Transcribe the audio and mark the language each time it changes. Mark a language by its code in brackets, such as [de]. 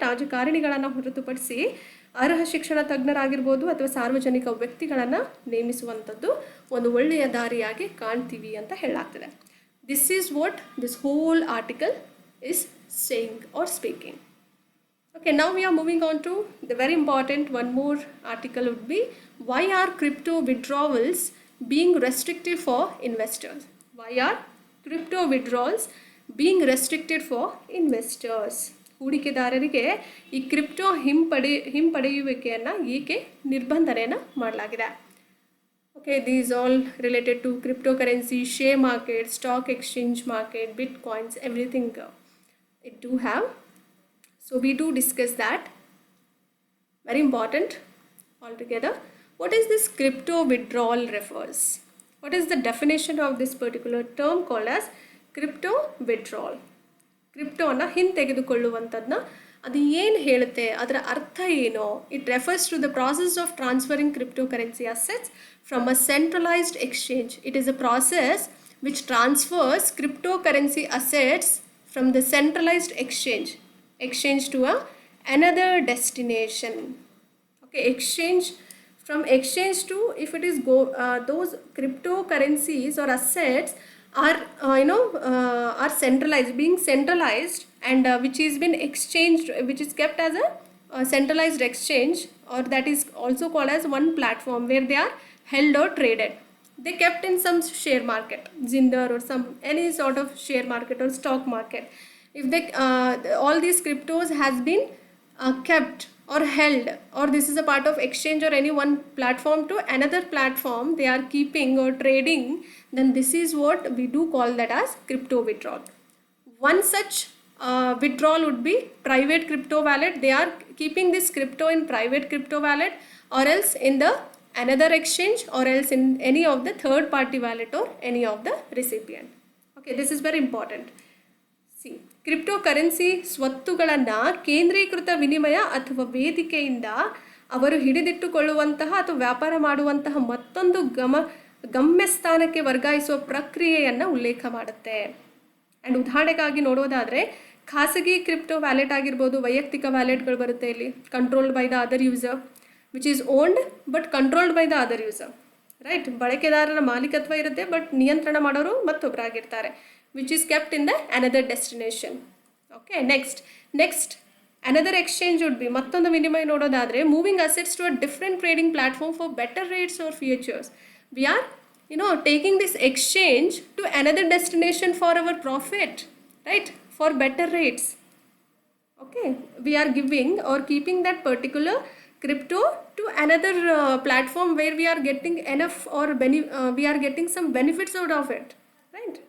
[kn] ರಾಜಕಾರಣಿಗಳನ್ನು ಹೊರತುಪಡಿಸಿ ಅರ್ಹ ಶಿಕ್ಷಣ ತಜ್ಞರಾಗಿರ್ಬೋದು ಅಥವಾ ಸಾರ್ವಜನಿಕ ವ್ಯಕ್ತಿಗಳನ್ನು ನೇಮಿಸುವಂಥದ್ದು ಒಂದು ಒಳ್ಳೆಯ ದಾರಿಯಾಗಿ ಕಾಣ್ತೀವಿ ಅಂತ ಹೇಳಲಾಗ್ತಿದೆ. [en] This is what this whole article is saying or speaking. Okay, now we are moving on to the very important one more article would be, why are crypto withdrawals being restricted for investors? Why are crypto withdrawals being restricted for investors? [kn] ಹೂಡಿಕೆದಾರರಿಗೆ ಈ crypto ಹಿಂಪಡೆಯುವಿಕೆಯನ್ನು ಏಕೆ ನಿರ್ಬಂಧನೆಯನ್ನು ಮಾಡಲಾಗಿದೆ? [en] Okay, these all related to cryptocurrency, share market, stock exchange market, bitcoins, everything it do have. So we do discuss that. Very important altogether. What is this crypto withdrawal refers? What is the definition of this particular term called as crypto withdrawal? [kn] ಕ್ರಿಪ್ಟೋನ ಹಿಂತೆಗೆದುಕೊಳ್ಳುವಂಥದ್ದನ್ನ ಅದು ಏನು ಹೇಳುತ್ತೆ, ಅದರ ಅರ್ಥ ಏನು? [en] It refers to the process of transferring cryptocurrency assets from a centralised exchange. It is a process which transfers cryptocurrency assets from the centralized exchange to another destination. Okay, from exchange to, if it is those cryptocurrencies or assets are are being centralized and which is been exchanged, which is kept as a centralized exchange, or that is also called as one platform where they are held or traded. They kept in some share market, Zinder or any sort of share market or stock market. If they all these cryptos has been kept or held, or this is a part of exchange or any one platform to another platform they are keeping or trading, then this is what we do call that as crypto withdrawal. One such withdrawal would be private crypto wallet. They are keeping this crypto in private crypto wallet, or else in the another exchange, or else in any of the third party wallet or any of the recipient. Okay, this is very important. [kn] See, cryptocurrency ಸ್ವತ್ತುಗಳನ್ನು ಕೇಂದ್ರೀಕೃತ ವಿನಿಮಯ ಅಥವಾ ವೇದಿಕೆಯಿಂದ ಅವರು ಹಿಡಿದಿಟ್ಟುಕೊಳ್ಳುವಂತಹ ಅಥವಾ ವ್ಯಾಪಾರ ಮಾಡುವಂತಹ ಮತ್ತೊಂದು ಗಮ್ಯಸ್ಥಾನಕ್ಕೆ ವರ್ಗಾಯಿಸುವ ಪ್ರಕ್ರಿಯೆಯನ್ನು ಉಲ್ಲೇಖ ಮಾಡುತ್ತೆ. [en] and [kn] ಉದಾಹರಣೆಗಾಗಿ ನೋಡೋದಾದರೆ, ಖಾಸಗಿ ಕ್ರಿಪ್ಟೋ ವ್ಯಾಲೆಟ್ ಆಗಿರ್ಬೋದು, ವೈಯಕ್ತಿಕ ವ್ಯಾಲೆಟ್ಗಳು ಬರುತ್ತೆ ಇಲ್ಲಿ, [en] Controlled by the other user, which is owned but controlled by the other user, right? [kn] ಬಳಕೆದಾರರ ಮಾಲೀಕತ್ವ ಇರುತ್ತೆ, ಬಟ್ ನಿಯಂತ್ರಣ ಮಾಡೋರು ಮತ್ತೊಬ್ಬರಾಗಿರ್ತಾರೆ, [en] which is kept in the another destination. Okay, next another exchange would be, [kn] ಮತ್ತೊಂದು ವಿನಿಮಯ ನೋಡೋದಾದರೆ, [en] Moving assets to a different trading platform for better rates or futures. We are taking this exchange to another destination for our profit, right? For better rates. Okay, we are giving or keeping that particular crypto to another platform where we are getting enough or we are getting some benefits out of it, right?